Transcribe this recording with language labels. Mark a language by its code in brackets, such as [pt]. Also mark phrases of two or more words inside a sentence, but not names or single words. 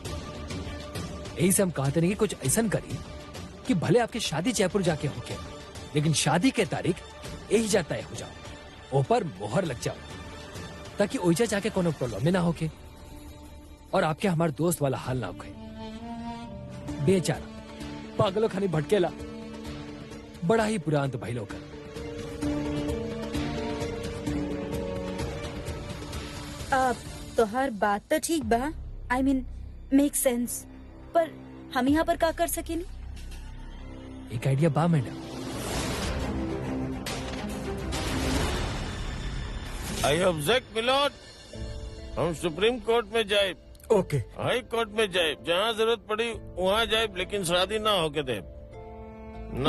[bho] यही से हम कहते नहीं कि कुछ ऐसा करी कि भले आपकी शादी जयपुर जाके होके, लेकिन शादी के तारीख यही जा तय हो जाओ, ऊपर मोहर लग जाओ, ताकि ओइजा जाके कोनो प्रॉब्लम ना होके और आपके हमारे दोस्त वाला हाल ना होके। बेचारा पागलों खानी भटकेला, बड़ा ही बुरा अंत भइल होकर। अब तो हर बात तो ठीक बा, [en] I mean make sense, [bho] पर हम यहाँ पर का कर सकेनी? एक आइडिया बा मैडम। [en] I object milord, [bho] हम सुप्रीम कोर्ट में जाए, ओके हाई कोर्ट में जाए, जहाँ जरूरत पड़ी वहाँ जाए, लेकिन शादी ना होके दे, ना